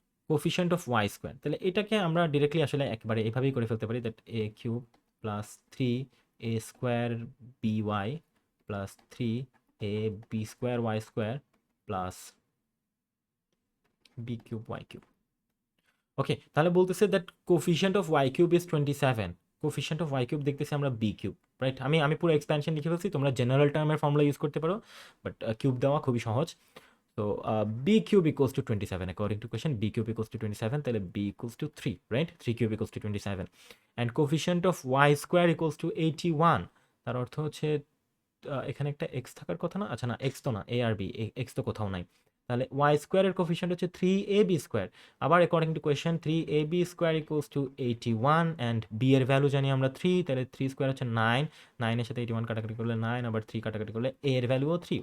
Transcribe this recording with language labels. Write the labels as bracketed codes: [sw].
[bn] Coefficient of Y square, তাহলে এটাকে আমরা ডিরেক্টলি আসলে একেবারে এভাবেই করে ফেলতে পারি, that a cube plus 3a² B Y plus 3ab² Y square plus B cube Y cube. ওকে, তাহলে বলতেছে that coefficient of Y cube is 27, coefficient of Y cube দেখতেছি আমরা বি কিউব, রাইট? আমি পুরো এক্সপ্যানশন লিখে ফেলছি, তোমরা জেনারেল টার্মের ফর্মুলা ইউজ করতে পারো, বাট কিউব দেওয়া খুবই সহজ। [en] So b cube equals to 27. According to question, b cube equals to 27. তাহলে b equals to 3, right? 3 cube equals to 27. And coefficient of y square equals to 81. [bn] তার অর্থ হচ্ছে এখানে একটা x থাকার কথা না? আচ্ছা না, x তো না, a আর b, x তো কোথাও নাই। তাহলে y square এর কোফিশিয়েন্ট হচ্ছে 3ab স্কোয়ার। আবার [en] according to question 3ab square equals to 81 [bn] and b এর ভ্যালু জানি আমরা 3, তাহলে 3 স্কোয়ার হচ্ছে 9, 9 এর সাথে 81 কাটাকাটি করলে 9, আবার 3 কাটাকাটি করলে a এর ভ্যালুও 3।